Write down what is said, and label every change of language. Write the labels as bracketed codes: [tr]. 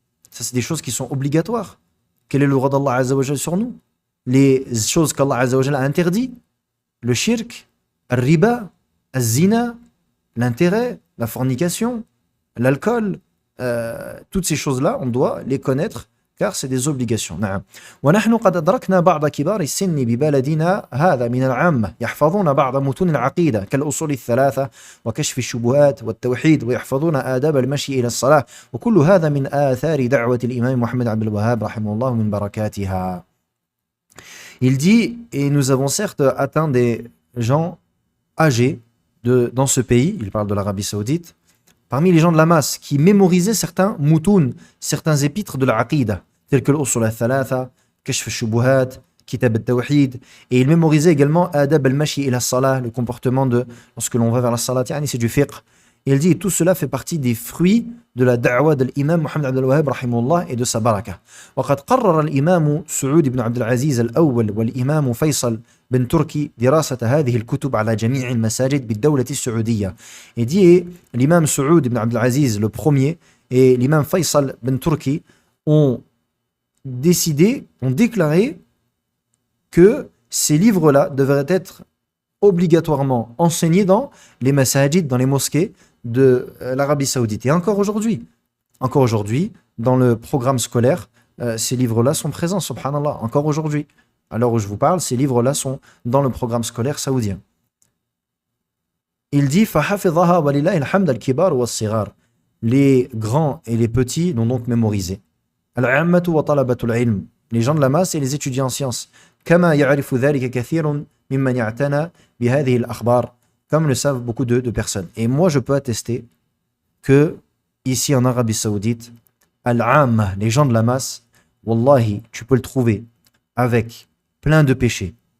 [fr] Ça, c'est des choses qui sont obligatoires. Quel est le droit d'Allah Azza wa Jal sur nous? Les choses qu'Allah Azza wa Jal a interdit, le shirk, le riba, le zina, l'intérêt, la fornication, l'alcool, toutes ces choses-là, on doit les connaître car c'est des obligations. [ar] نعم. ونحن قد أدركنا بعض كبار السن ببلدنا هذا من العامة يحفظون بعض متون العقيدة كالأصول الثلاثة وكشف الشبهات والتوحيد ويحفظون آداب المشي إلى الصلاة وكل هذا من آثار دعوة الإمام محمد عبد الوهاب رحمه الله من بركاتها. [fr] Il dit, et nous avons certes atteint des gens âgés dans ce pays, il parle de l'Arabie Saoudite, parmi les gens de la masse qui mémorisaient certains moutoun, certains épîtres de la aqida, tels que l'Usul al-Thalatha, Kashf al-Shubuhat, Kitab al-Tawhid, et il mémorisait également Adab al-Mashi ila salah, le comportement de lorsque l'on va vers la salat, c'est du fiqh. Et il dit, et tout cela fait partie des fruits de la da'wa de l'imam Muhammad Abdul Wahhab rahimahullah et de sa baraka. [ar] وقد قرر الإمام سعود بن عبد العزيز الأول والإمام فيصل بن تركي دراسة هذه الكتب على جميع المساجد بالدولة السعودية. [fr] Et dit, l'imam Saoud ibn Abdul Aziz le premier et l'imam Faisal ben Turki ont déclaré que ces livres-là devraient être obligatoirement enseignés dans les masajid, dans les mosquées de l'Arabie Saoudite. Et encore aujourd'hui, dans le programme scolaire, ces livres-là sont présents, subhanallah, encore aujourd'hui. À l'heure où je vous parle, ces livres-là sont dans le programme scolaire saoudien. Il dit [ar] فَحَفِظَهَا وَلِلَّهِ الْحَمْدَ الْكِبَارُ وَالصِّغَارُ. [fr] Les grands et les petits l'ont donc mémorisé. [ar] الْعَامَّةُ وَطَلَبَةُ الْعِلْمِ. [fr] Les gens de la masse et les étudiants en sciences. [ar] كَمَا يَعْرِفُ ذَلِكَ كَثِيرٌ مِمَّنْ يَعْتَنَى بِهَذِهِ الْأَخْبَارِ. [fr] Comme le savent beaucoup de personnes. Et moi, je peux attester que ici en Arabie Saoudite, al-amma, les gens de la masse, wallahi, tu peux le trouver avec plein de péchés,